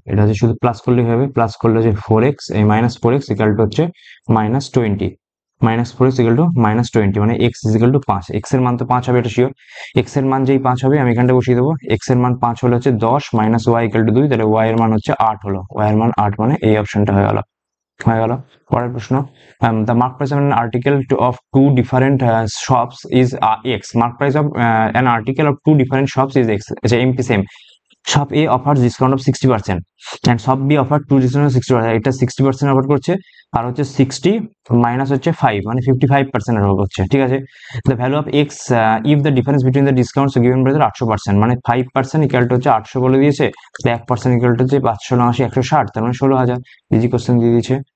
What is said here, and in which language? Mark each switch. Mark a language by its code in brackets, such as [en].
[bn] এটা হচ্ছে শুধু প্লাস করলেই হবে, প্লাস করলে হচ্ছে 4x, এই -4x ইকুয়াল টু হচ্ছে -20, -4x ইকুয়াল টু -20, মানে x ইকুয়াল টু 5। x এর মান তো 5 হবে, এটা শিওর। x এর মান যেই 5 হবে আমি এখানটা বসিয়ে দেবো। x এর মান 5 হলে হচ্ছে 10 মাইনাস y ইকুয়াল টু 2, তাহলে y এর মান হচ্ছে 8 হলো। y এর মান 8, মানে এই অপশনটা হয়ে গেল। পরের প্রশ্ন, [en] the mark price of an article of two different shops is x. Mark price of an article of two different shops is x. [bn] আচ্ছা MP same, [en] shop A offer discount of 60% and shop B offer two discount 60%, [bn] এটা 60% offer করছে, আর হচ্ছে 60 minus হচ্ছে 5 মানে 55% offer করছে, ঠিক আছে। [en] the value of x if the difference between the discounts given by 800%, [bn] মানে 5% ইকুয়াল টু হচ্ছে 800 বলে দিয়েছে, 1% ইকুয়াল টু হচ্ছে 580 160, তার মানে 16,000। ইজি কোশ্চেন দিয়ে দিয়েছে।